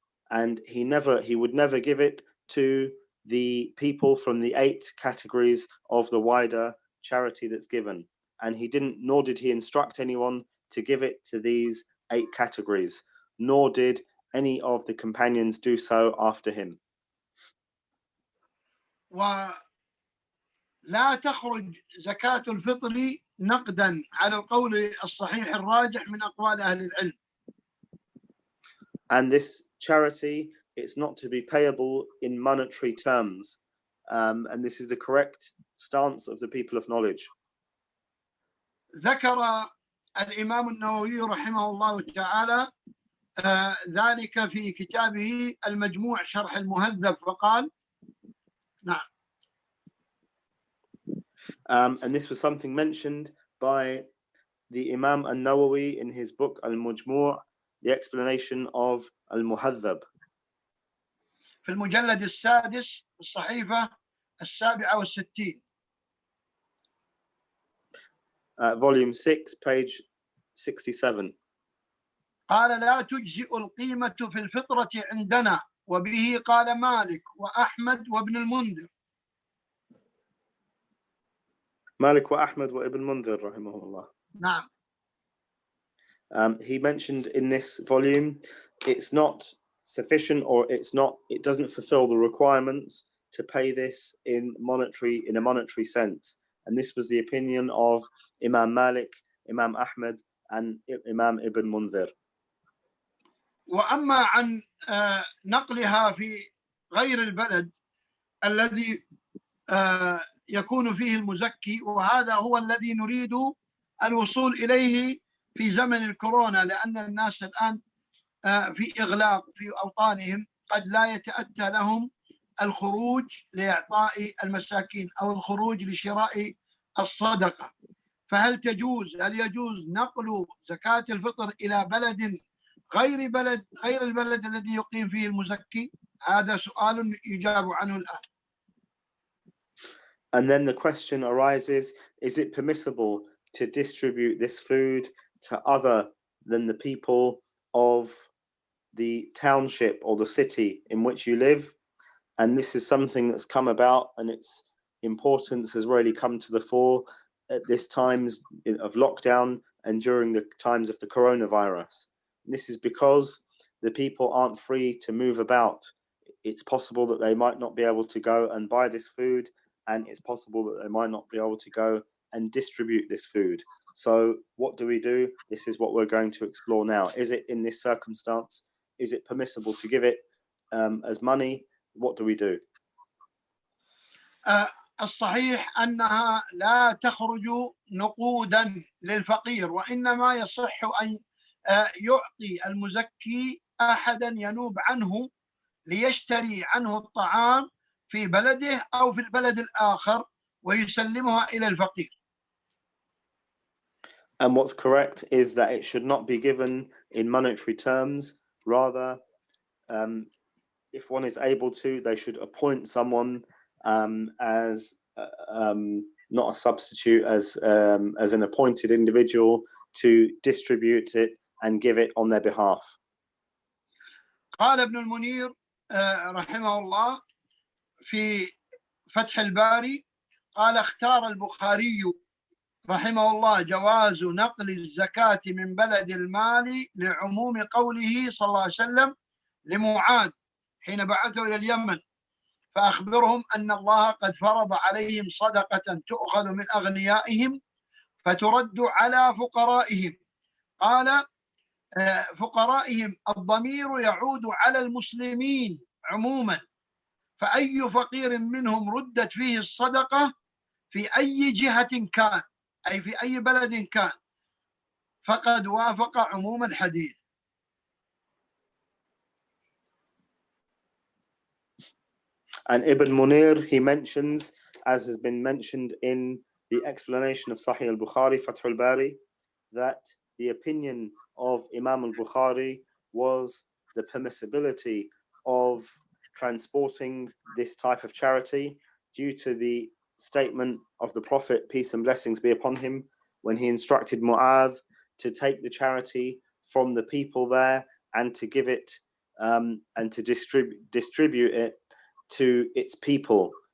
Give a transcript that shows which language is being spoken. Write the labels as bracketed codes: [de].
[en] And he would never give it to the people from the 8 categories of the wider charity that's given. And nor did he instruct anyone to give it to these 8 categories, nor did any of the companions do so after him. [ar] ولا تخرج زكاة الفطر نقدا على القول الصحيح الراجح من أقوال أهل العلم. [en] And this charity, it's not to be payable in monetary terms. And this is the correct stance of the people of knowledge. [ar] ذكر الإمام النووي رحمه الله تعالى ذلك في كتابه المجموع شرح المهذب فقال نعم. [en] And this was something mentioned by the Imam al-Nawawi in his book al-Mujmu', the explanation of al-Muhadhab. [ar] في المجلد السادس الصحيفة 67. [en] Volume 6, page 67. [ar] قال لا تجزئ القيمة في الفطرة عندنا، وبه قال مالك وأحمد وابن المنذر. Malik wa Ahmad wa Ibn Mundhir rahimahullah. نعم. [en] He mentioned in this volume, it's not sufficient, or it doesn't fulfill the requirements to pay this in a monetary sense. And this was the opinion of Imam Malik, Imam Ahmad, and Imam Ibn Mundhir. [ar] وأما عن نقلها في غير البلد الذي يكون فيه المزكي، وهذا هو الذي نريد الوصول إليه في زمن الكورونا، لأن الناس الآن في إغلاق في أوطانهم، قد لا يتأتى لهم الخروج لإعطاء المساكين أو الخروج لشراء الصدقة. فهل يجوز نقل زكاة الفطر إلى بلد غير البلد الذي يقيم فيه المزكي؟ هذا سؤال يجاب عنه الآن. [en] And then the question arises, is it permissible to distribute this food to other than the people of the township or the city in which you live? And this is something that's come about, and its importance has really come to the fore at this times of lockdown and during the times of the coronavirus. And this is because the people aren't free to move about. It's possible that they might not be able to go and buy this food, and it's possible that they might not be able to go and distribute this food. So what do we do? This is what we're going to explore now. Is it in this circumstance? Is it permissible to give it as money? What do we do? [ar] الصحيح أنها لا تخرج نقودا للفقير، وإنما يصح أن يعطي المزكي أحدا ينوب عنه ليشتري عنه الطعام في بلده أو في البلد الآخر ويسلمها إلى الفقير. [en] And what's correct is that it should not be given in monetary terms. Rather, if one is able to, they should appoint someone as not a substitute, as an appointed individual to distribute it and give it on their behalf. [ar] قال ابن المنير رحمه الله في فتح الباري، قال اختار البخاري رحمه الله جواز نقل الزكاة من بلد المال لعموم قوله صلى الله عليه وسلم لمعاذ حين بعثه إلى اليمن، فأخبرهم أن الله قد فرض عليهم صدقة تؤخذ من أغنيائهم فترد على فقرائهم. قال فقرائهم الضمير يعود على المسلمين عموما، فأي فقير منهم ردت فيه الصدقة في أي جهة كان، أي في أي بلد كان، فقد وافق عموم الحديث. [en] And Ibn Munir, he mentions, as has been mentioned in the explanation of Sahih al-Bukhari, Fath al-Bari, that the opinion of Imam al-Bukhari was the permissibility of transporting this type of charity due to the statement of the Prophet, peace and blessings be upon him, when he instructed Mu'adh to take the charity from the people there and to give it and to distribute it to its people.